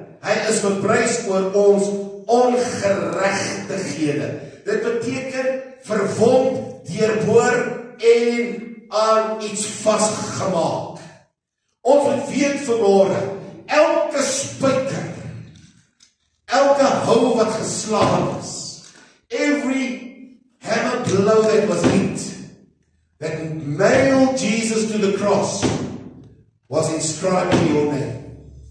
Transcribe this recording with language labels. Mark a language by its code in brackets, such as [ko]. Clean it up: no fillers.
[af] Hy is beprys oor ons ongeregtighede. Dit beteken verwond, deurboor en aan iets vasgemaak. Ons moet weet vanmôre, elke spyker, elke hou wat geslaan is, [en] every hammer blow that was hit, that nailed Jesus to the cross, was inscribed in your name.